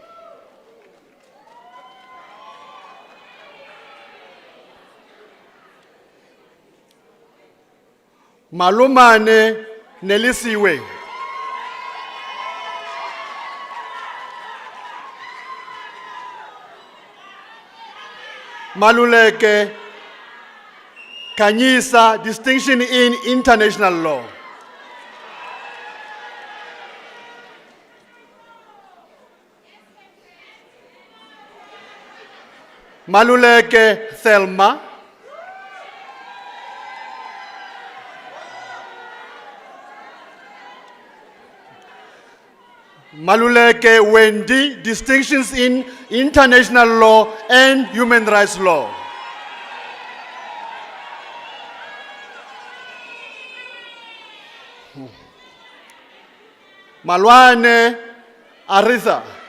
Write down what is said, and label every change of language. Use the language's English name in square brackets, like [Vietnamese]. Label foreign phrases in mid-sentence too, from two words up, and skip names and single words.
[English] Malumane Nelisiwe. Maluleke Kanyisa, distinction in international law. Maluleke Thelma. Maluleke Wendy, distinctions in international law and human rights law. Malwane Aritha.